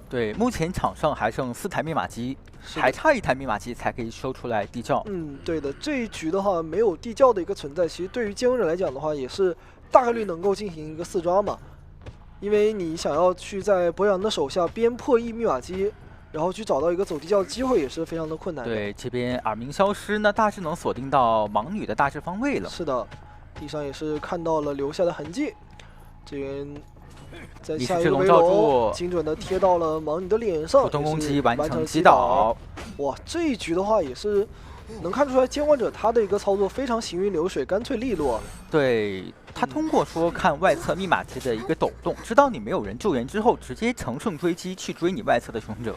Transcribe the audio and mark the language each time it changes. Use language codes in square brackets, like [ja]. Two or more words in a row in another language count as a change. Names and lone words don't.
[zh] 對，目前場上還剩4台密碼機，還差1台密碼機才可以收出來地窖。對的，這一局的話沒有地窖的一個存在，其實對於接應者來講的話，也是大概率能夠進行一個4抓嘛。因為你想要去在博洋的手下邊破譯密碼機，然後去找到一個走地窖的機會也是非常的困難的。對，這邊耳鳴消失呢，大致能鎖定到盲女的大致方位了。是的，地上也是看到了留下的痕跡。這邊在下一個圍龍精準的貼到了盲女的臉上，普通攻擊完成擊倒。哇，這一局的話也是能看出來監管者他的一個操作非常行雲流水，乾脆利落。對。他通過說看外側密碼機的一個抖動，知道你沒有人救援之後，直接乘勝追擊去追你外側的求生者。